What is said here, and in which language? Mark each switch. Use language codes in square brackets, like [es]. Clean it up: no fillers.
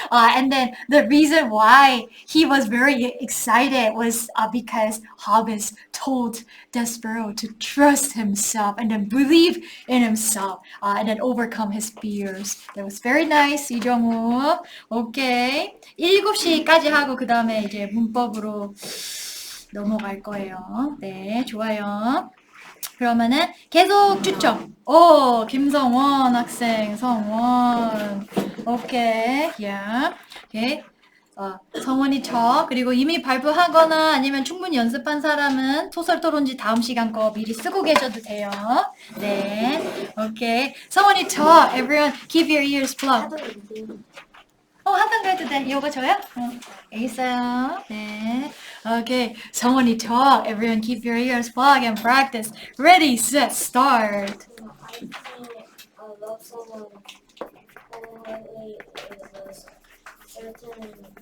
[en] And then the reason why he was very excited was because Hobbes told Despereaux to trust himself and then believe in himself and then overcome his fears. That was very nice, 이정우. [ko] 오케이. 7시까지 하고 그 다음에 이제 문법으로 넘어갈 거예요. 네, 좋아요. 그러면은 계속 추첨. 김성원 학생, 성원. 오케이, yeah. 오케이. 성원이 그리고 이미 발표하거나 아니면 충분히 연습한 사람은 소설 토론지 다음 시간 거 미리 쓰고 계셔도 돼요. 네, 오케이. [en] 성원이 everyone keep your ears plugged. [ko] 하던 거 해도 돼. 이거 줘요? 있어요. 네. Okay. [en] 성원이 everyone keep your ears plugged and practice. Ready, set, start. I think love someone wholeheartedly is a certain